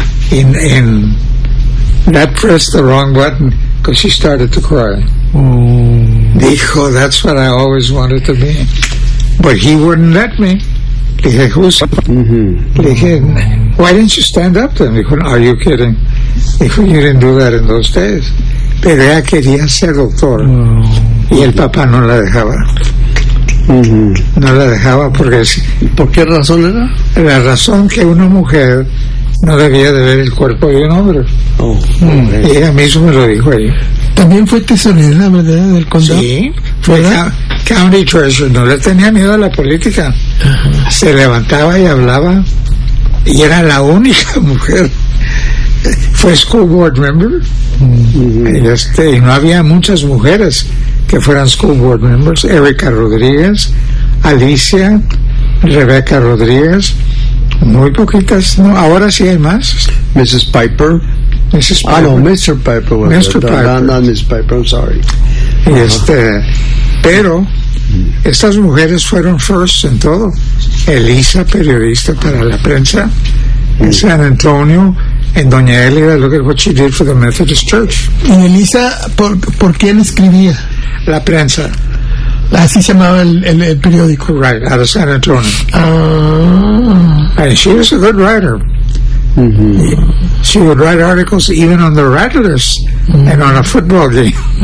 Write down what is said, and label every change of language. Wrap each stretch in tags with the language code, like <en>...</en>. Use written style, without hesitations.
<en>In that pressed the wrong button because she started to cry.</en> <es>Dijo,</es> <en>that's what I always wanted to be. But he wouldn't let me.</en> <es>Dije,</es> <en>who's... Dije, why didn't you stand up to him?</en> <es>Dijo,</es> <en>are you kidding?</en> <es>Dijo,</es> <en>you didn't do that in those days.</en> <es>Pero ella quería ser doctora. Y el papá no la dejaba. No la dejaba porque... ¿Por qué razón era? La razón que una mujer no debía de ver el cuerpo de un hombre. Y ella mismo me lo dijo ahí. También fue tesorera, ¿verdad? Del condado. Sí, fue</es> <en>county treasurer.</en> <es>No le tenía miedo a la política. Se levantaba y hablaba. Y era la única mujer. Fue</es> <en>school board, ¿remember?</en> <es>Y no había muchas mujeres que fueran</es> <en>school board members.</en> <es>Erika Rodríguez, Alicia, Rebeca Rodríguez, muy poquitas, ¿no? Ahora sí hay más.</es> <en>Mrs. Piper. Mrs. Piper. Oh, no, Mr. Piper. Mr. Piper. No, Mrs. Piper, I'm sorry. Uh-huh.</en> <es>Pero estas mujeres fueron</es> <en>first</en> <es>en todo. Elisa, periodista para la prensa, en San Antonio.</es> <en>En Doña Elida, look at what she did for the Methodist Church.</en> <es>¿Y Elisa, por quién escribía? La prensa. Así se llamaba el periódico.</es> <en>Right, out of San Antonio. Ah. And she was a good writer. Mm-hmm. She would write articles even on the Rattlers and on a football game.</en>